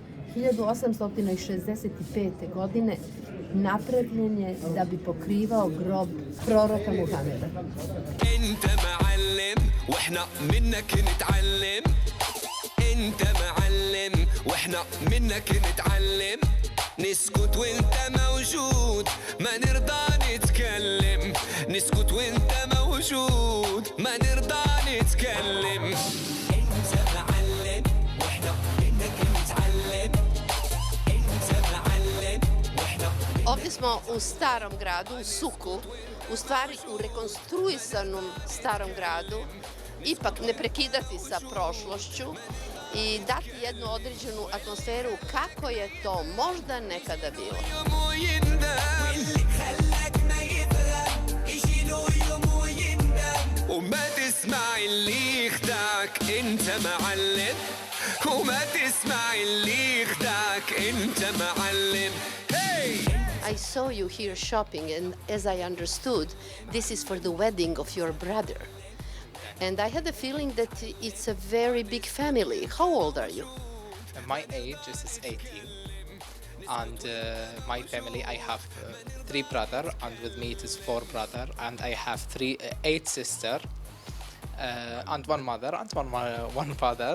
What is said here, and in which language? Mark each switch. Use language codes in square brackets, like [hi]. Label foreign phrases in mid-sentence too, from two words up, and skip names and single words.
[bs] 1865. godine napravljen je da bi pokrivao grob proroka Muhameda. [ar] انت معلم واحنا منك نتعلم انت معلم واحنا منك نتعلم نسكت وانت موجود ما نرضى نتكلم نسكت وانت موجود ما نرضى نتكلم انت معلم واحنا منك نتعلم انت معلم واحنا [bs] Ovdje smo u starom gradu, u Suku, u stvari u rekonstruisanom starom gradu, ipak ne prekidati sa prošlošću i dati jednu određenu atmosferu kako je to možda nekada bilo. [ar] وما تسمع اللي يخدعك انت معلم وما تسمع اللي يخدعك انت معلم [en] I saw you here shopping, and as I understood, this is for the wedding of your brother. And I had a feeling that it's a very big family. How old are you? My age is 18, and my family, I have 3 brothers, and with me it is 4 brothers, and I have 8 sisters, and 1 mother and one father.